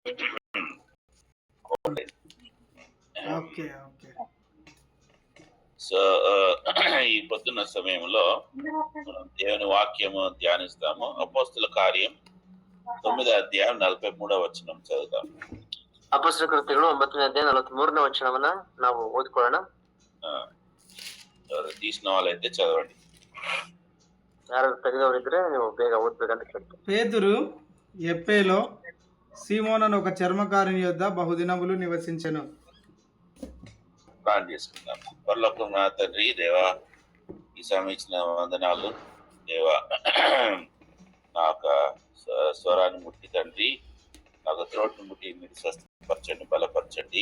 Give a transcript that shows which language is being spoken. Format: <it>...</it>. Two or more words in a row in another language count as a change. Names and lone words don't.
<en>Okay. Okay.</en> <te>సో, ఈ పొద్దున్న సమయంలో మనం దేవుని వాక్యము ధ్యానిస్తాము. అపోస్తల కార్యం 9వ అధ్యాయం 43వ వచనం చదువుతాం.</te> <kn>ಅಪೊಸ್ತಲ ಕೃತ್ಯಗಳು 9ನೇ ಅಧ್ಯಾಯ 43ನೇ ವಚನವನ್ನ ನಾವು ಓದಿಕೊಳ್ಳೋಣ.</kn> <te>తీసిన వాళ్ళైతే చదవండి.</te> <kn>ಯಾರು ತೆಗೆದವರಿದ್ರೆ ನೀವು ಬೇಗ ಓದ್ಬೇಕಂತ ಕೇಳ್ತೀನಿ.</kn> <te>పేతురు యొప్పేలో సీమోనను ఒక చర్మకారుని యొద్ద బహుదినములు నివసించెను. ప్రార్థన చేసుకుందాం. పరలోకం నా తండ్రి, దేవా ఈ సమయం ఇచ్చిన వందనాలు దేవా. నాకు స్వరాన్ని ముట్టి తండ్రి, నాకు త్రోట్ను ముట్టి మీరు స్వస్థపరచండి, బలపరచండి.</te>